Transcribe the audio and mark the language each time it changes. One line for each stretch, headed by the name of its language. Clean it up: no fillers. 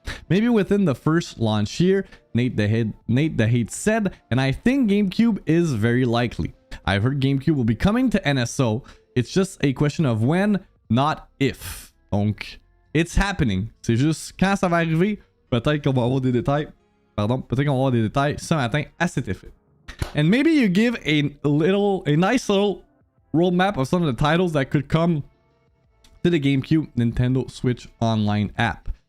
English: Maybe within the first launch year, Nate the Hate said, and I think GameCube is very likely. I've heard GameCube will be coming to NSO. It's just a question of when, not if. Donc, it's happening.
French: C'est juste quand ça va arriver. Peut-être qu'on va avoir des détails. Peut-être qu'on va avoir des détails ce matin à cet effet.
English: And maybe you give a nice little roadmap of some of the titles that could come to the GameCube Nintendo Switch Online app.